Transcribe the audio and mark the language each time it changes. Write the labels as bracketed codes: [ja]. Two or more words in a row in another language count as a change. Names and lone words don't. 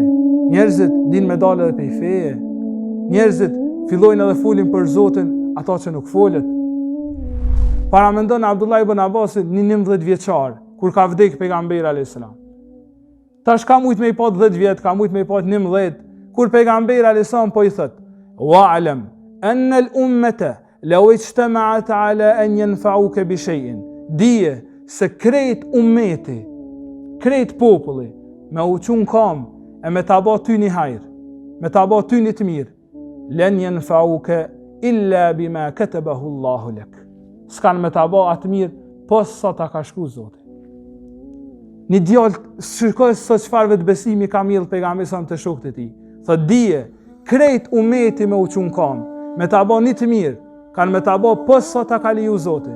[sq] Njerëzit din me dalë edhe pej feje. Njerëzit fillojnë edhe folin për Zotin ata që nuk folët. Paramendon Abdullah ibn Abbasit një 19 vjeçar, kur ka vdek pejgamberi [ar] عليه السلام. [sq] Tash ka mujt me i pat 10 vjet, ka mujt me i pat 11, kur pejgamberi [ar] عليه السلام [sq] po i thot: [ar] "واعلم أن الأمة لو اجتمعت على أن ينفعوك بشيء." [sq] Dije se krejt ummeti, krejt populli, me u qun kam e me ta ba ty një hajr, me ta ba ty një të mirë, [ar] لن ينفعوك إلا بما كتبه الله لك. [sq] S'kan me ta ba atë mirë, pos sa ta ka shkruar Zoti. Një djalë shikoj se çfarë vetë besimi ka mjell pejgamberi sa të shokët e tij. Thot dije, krejt ummeti me u qun kam, me ta ba një të mirë, kanë me ta ba pos sa ta ka leju Zoti.